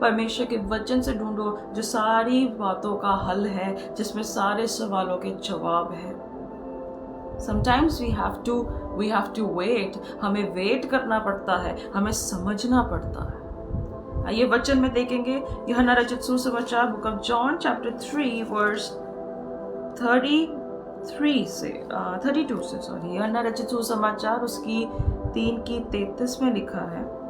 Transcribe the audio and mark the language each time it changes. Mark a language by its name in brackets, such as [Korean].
[Hindi] परमेश्वर के वचन से ढूंढो जो सारी बातों का हल है, जिसमें सारे सवालों के जवाब है। [English] Sometimes we have to wait. [Hindi] हमें वेट करना पड़ता है, हमें समझना पड़ता है। आइए वचन में देखेंगे यूहन्ना रचित सुसमाचार, [English] book of John chapter 3 verse 32 [Hindi] से यूहन्ना रचित सुसमाचार उसकी 3:33 में लिखा है।